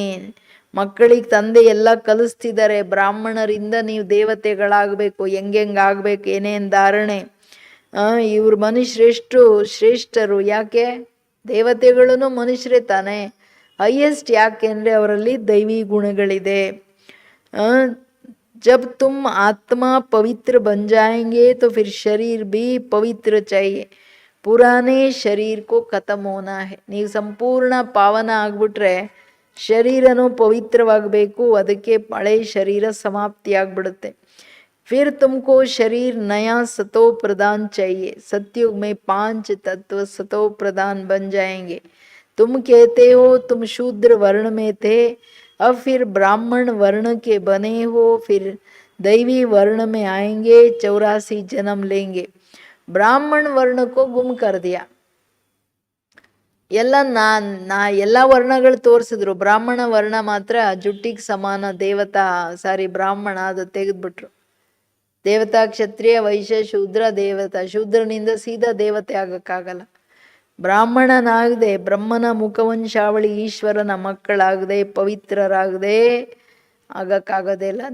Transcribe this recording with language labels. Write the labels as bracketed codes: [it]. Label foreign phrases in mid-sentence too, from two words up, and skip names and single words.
[kn] ಮಕ್ಕಳಿಗೆ ತಂದೆ ಎಲ್ಲ ಕಲಿಸ್ತಿದ್ದಾರೆ, ಬ್ರಾಹ್ಮಣರಿಂದ ನೀವು ದೇವತೆಗಳಾಗಬೇಕು, ಹೆಂಗಾಗಬೇಕು, ಏನೇನು ಧಾರಣೆ. ಇವ್ರು ಮನುಷ್ಯರೆಷ್ಟು ಶ್ರೇಷ್ಠರು. ಯಾಕೆ? ದೇವತೆಗಳೂ ಮನುಷ್ಯರೇ ತಾನೆ. ಹೈಯೆಸ್ಟ್ ಯಾಕೆ ಅಂದರೆ ಅವರಲ್ಲಿ ದೈವಿ ಗುಣಗಳಿದೆ. [hi] जब तुम आत्मा पवित्र बन जाएंगे तो फिर शरीर भी पवित्र चाहिए. पुराने शरीर को खत्म होना है. [kn] ನೀವು ಸಂಪೂರ್ಣ ಪಾವನ ಆಗ್ಬಿಟ್ರೆ ಶರೀರನೂ ಪವಿತ್ರವಾಗಬೇಕು. ಅದಕ್ಕೆ ಹಳೆ ಶರೀರ ಸಮಾಪ್ತಿ ಆಗ್ಬಿಡುತ್ತೆ. [hi] फिर तुमको शरीर नया सतो प्रदान चाहिए. सतयुग में 5 तत्व सतो प्रदान बन जाएंगे. तुम कहते हो तुम शूद्र वर्ण में थे, अब फिर ब्राह्मण वर्ण के बने हो, फिर दैवी वर्ण में आएंगे, 84 जन्म लेंगे. ब्राह्मण वर्ण को गुम कर दिया. [kn] ಎಲ್ಲ ನಾ ಎಲ್ಲ ವರ್ಣಗಳು ತೋರಿಸಿದ್ರು, ಬ್ರಾಹ್ಮಣ ವರ್ಣ ಮಾತ್ರ ಜುಟ್ಟಿಗೆ ಸಮಾನ ದೇವತಾ ಬ್ರಾಹ್ಮಣ ಅದು ತೆಗೆದ್ಬಿಟ್ರು. ದೇವತಾ, ಕ್ಷತ್ರಿಯ, ವೈಶ್ಯ, ಶೂದ್ರ, ದೇವತಾ. ಶೂದ್ರನಿಂದ ಸೀದಾ ದೇವತೆ ಆಗಕ್ಕಾಗಲ್ಲ. ಬ್ರಾಹ್ಮಣನಾಗದೆ ಬ್ರಹ್ಮನ ಮುಖವಂಶಾವಳಿ ಈಶ್ವರನ ಮಕ್ಕಳಾಗದೆ ಪವಿತ್ರರಾಗದೆ ಆಗಕ್ಕಾಗೋದೇ ಇಲ್ಲ.